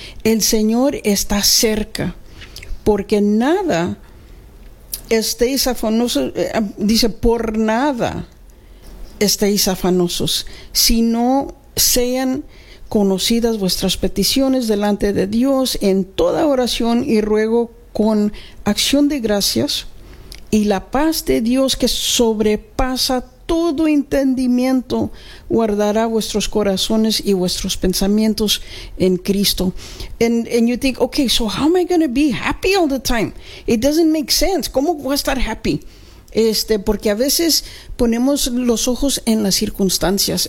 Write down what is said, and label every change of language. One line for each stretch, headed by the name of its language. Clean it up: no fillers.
Spanish: El Señor está cerca. Porque nada estéis afanosos, dice, por nada estéis afanosos, sino sean conocidas vuestras peticiones delante de Dios en toda oración y ruego con acción de gracias, y la paz de Dios, que sobrepasa todo entendimiento, guardará vuestros corazones y vuestros pensamientos en Cristo.
English: And you think, okay, so how am I going to be happy all the time? It doesn't make sense.
Spanish: ¿Cómo voy a estar
English: happy?
Spanish: Porque a veces ponemos los ojos en las circunstancias.